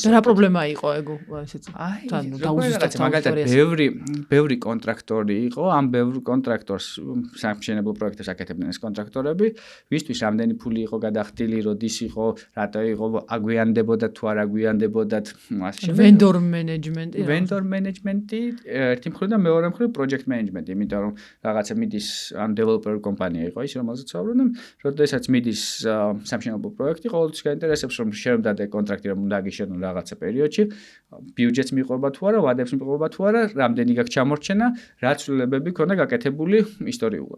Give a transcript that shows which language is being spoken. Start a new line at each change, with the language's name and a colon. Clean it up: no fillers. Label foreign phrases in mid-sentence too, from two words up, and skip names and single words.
Georgian: და რა პრობლემა იყო ეგ ესეც? თან დაუზუსტეთ მაგალითად ბევრი კონტრაქტორი იყო, ამ ბევრ კონტრაქტორს სამშენებლო პროექტებს აკეთებდნენ ეს კონტრაქტორები, ვისთვის რამდენი ფული იყო გადახდილი, როდის იყო, რატო იყო, აგვიანდებოდა თუ არ აგვიანდებოდათ, ასე შემდეგ.
English: Vendor management-ი. Vendor management-
Georgian: ი ერთი მხრივ და მეორე მხრივ
English: project management-
Georgian: ი, იმიტომ რომ რაღაცა მიდის ან developer კომპანია იყო ის, რომელზეც ვაბრუნებ, როდესაც მიდის სამშენებლო პროექტი ყოველთვის გაინტერესებს რომ შეერდადე კონტრაქტი რომ უნდა გიშენონ რაღაცა პერიოდში, ბიუჯეტს მიყვება თუ არა, ვადებს მიყვება თუ არა, რამდენი გაქვს ჩამორჩენა, რა ცვლილებები ქონდა გაკეთებული ისტორიულად.